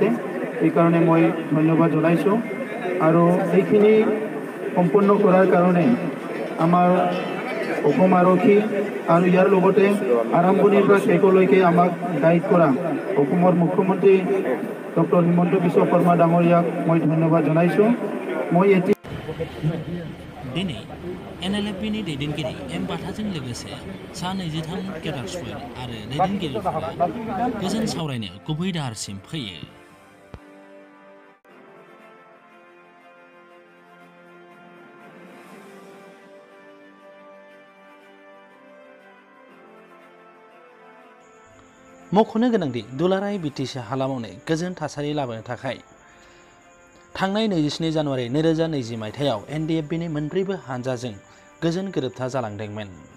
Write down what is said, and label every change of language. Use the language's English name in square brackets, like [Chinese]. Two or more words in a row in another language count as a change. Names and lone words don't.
[Assamese] এইকাৰণে মই ধন্যবাদ জনাইছোঁ আৰু এইখিনি সম্পূৰ্ণ কৰাৰ কাৰণে আমাৰ অসম আৰক্ষী আৰু ইয়াৰ লগতে আৰম্ভণিৰ পৰা শেষলৈকে আমাক গাইড কৰা অসমৰ মুখ্যমন্ত্ৰী ডক্টৰ হিমন্ত বিশ্ব শৰ্মা ডাঙৰীয়াক মই ধন্যবাদ জনাইছোঁ। মই [Bodo] दिनै NLFB नि दैदेनगिरि एम बाथाजों लोगोसे सा 23 केडार्सफोर आरो दैदेनगिरिफोरा गोजोन सावरायनो गुबै दाहारसिम फैयो। मख'नो गोनांदि दुलाराय BTC हालामावनो गोजोन थासारि लाबोनो थाखाय थांनाय 27 जानुवारि 2020 मायथाइयाव NDFB नि मोनब्रैबो हानजाजों गोजोन गोरोबथा जालांदोंमोन।